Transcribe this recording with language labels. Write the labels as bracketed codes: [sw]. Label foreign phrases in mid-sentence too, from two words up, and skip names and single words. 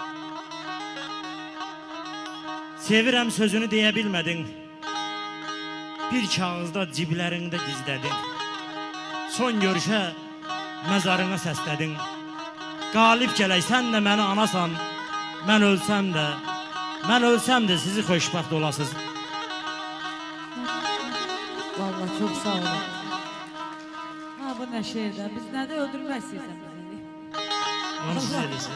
[az] Sevirəm sözünü deyə bilmədin. Bir kağızda ciblərində gizlədin. Son görüşə məzarına səslədin. Qalib gələk, sən də məni anasan. Mən ölsəm də sizi xoşbəxt olasınız. [tr] Vallahi çok sağ olun. Ha bu ne şehirden, biz nerede [az] öldürmək istəyirsən bizi? Onu siz eləsin.